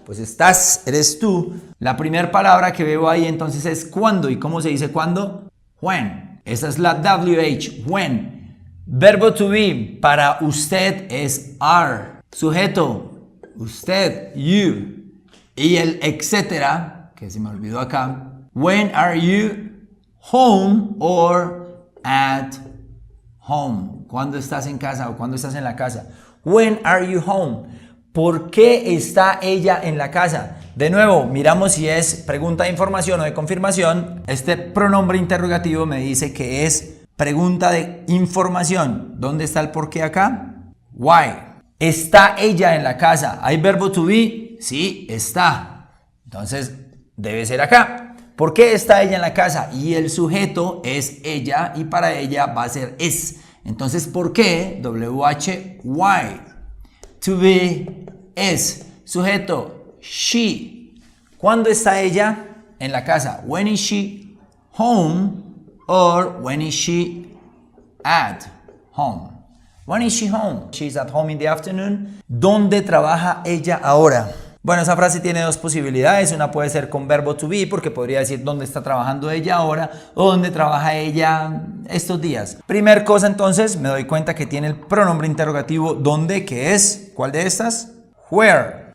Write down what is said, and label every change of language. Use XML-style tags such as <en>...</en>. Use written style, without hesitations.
<es>pues estás, eres tú. La primera palabra que veo ahí entonces es cuándo. ¿Y cómo se dice cuándo? When. Esa es la WH, when. Verbo to be para usted es are. Sujeto, usted, you. Y el etcétera, que se me olvidó acá.</es> <en>When are you home or at home?</en> <es>¿Cuándo estás en casa o cuándo estás en la casa?</es> <en>When are you home?</en> <es>¿Por qué está ella en la casa? De nuevo, miramos si es pregunta de información o de confirmación. Este pronombre interrogativo me dice que es pregunta de información. ¿Dónde está el por qué acá? Why. ¿Está ella en la casa? ¿Hay verbo to be? Sí, está. Entonces, debe ser acá. ¿Por qué está ella en la casa? Y el sujeto es ella y para ella va a ser es. Entonces, ¿por qué? WH, why. To be es. Sujeto, she. ¿Cuándo está ella en la casa?</es> <en>When is she home or when is she at home? When is she home? She's at home in the afternoon.</en> <es>¿Dónde trabaja ella ahora? Bueno, esa frase tiene dos posibilidades. Una puede ser con verbo to be, porque podría decir dónde está trabajando ella ahora o dónde trabaja ella estos días. Primer cosa, entonces, me doy cuenta que tiene el pronombre interrogativo dónde, que es, ¿cuál de estas? Where.</es>